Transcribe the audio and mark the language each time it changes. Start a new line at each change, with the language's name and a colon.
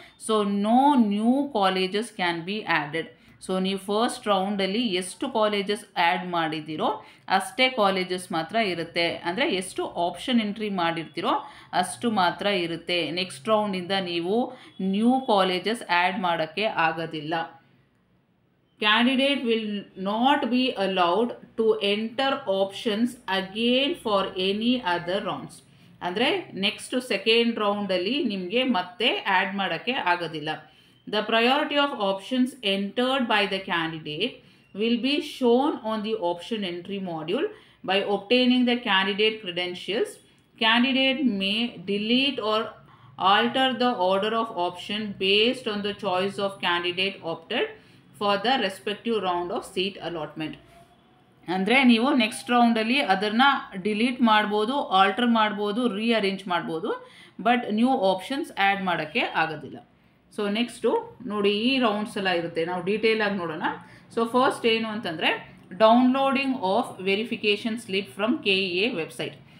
English: So no new colleges can be added.
Kannada: So ನೀವು first ರೌಂಡಲ್ಲಿ ಎಷ್ಟು colleges add ಮಾಡಿದ್ದೀರೋ ಅಷ್ಟೇ colleges ಮಾತ್ರ ಇರುತ್ತೆ. ಅಂದರೆ ಎಷ್ಟು ಆಪ್ಷನ್ ಎಂಟ್ರಿ ಮಾಡಿರ್ತೀರೋ ಅಷ್ಟು ಮಾತ್ರ ಇರುತ್ತೆ. ನೆಕ್ಸ್ಟ್ ರೌಂಡಿಂದ ನೀವು ನ್ಯೂ ಕಾಲೇಜಸ್ ಆ್ಯಡ್ ಮಾಡೋಕ್ಕೆ ಆಗೋದಿಲ್ಲ.
English: Candidate will not be allowed to enter options again for any other rounds.
Kannada: ಅಂದರೆ ನೆಕ್ಸ್ಟ್ ಸೆಕೆಂಡ್ ರೌಂಡಲ್ಲಿ ನಿಮಗೆ ಮತ್ತೆ ಆ್ಯಡ್ ಮಾಡೋಕ್ಕೆ ಆಗೋದಿಲ್ಲ.
English: The priority of options entered by the candidate will be shown on the option entry module by obtaining the candidate credentials. Candidate may delete or alter the order of option based on the choice of candidate opted for the respective round of seat allotment.
Kannada: ಅಂದರೆ ನೀವು next ರೌಂಡಲ್ಲಿ ಅದನ್ನು delete ಮಾಡ್ಬೋದು, alter ಮಾಡ್ಬೋದು, rearrange ಮಾಡ್ಬೋದು, but new options add ಮಾಡೋಕ್ಕೆ ಆಗೋದಿಲ್ಲ. So next ನೋಡಿ, ಈ ರೌಂಡ್ಸ್ ಎಲ್ಲ ಇರುತ್ತೆ, ನಾವು ಡೀಟೇಲಾಗಿ ನೋಡೋಣ.
English: so first
Kannada: ಏನು ಅಂತಂದರೆ,
English: Downloading of verification slip from KEA website.